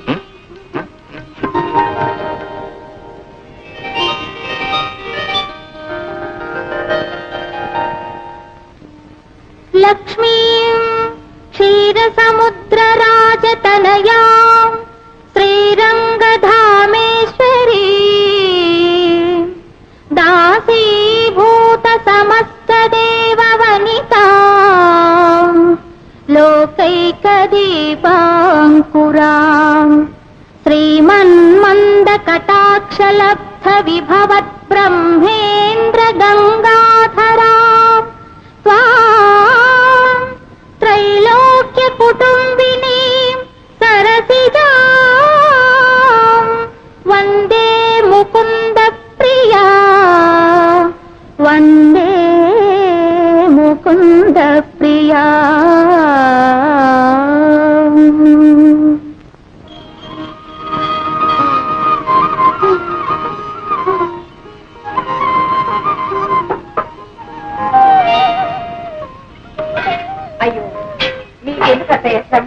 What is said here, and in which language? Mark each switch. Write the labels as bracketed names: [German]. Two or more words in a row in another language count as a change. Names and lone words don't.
[Sanskrit] లక్ష్మీ క్షీర సముద్ర రాజతనయా శ్రీరంగధామేశ్వరీ దాసీభూత సమస్త దేవ వనితా లోకైక దీపాంకురా శ్రీమన్మంద కటాక్షలబ్ధ విభవత్ బ్రహ్మేంద్ర గంగాధరా त्रैलोक्य कुटुंबिनी सरसिजा वंदे मुकुंद प्रिया वंदे मुकुंद प्रिया [Telugu] అయ్యో మీకెందుకంటే శ్రమ?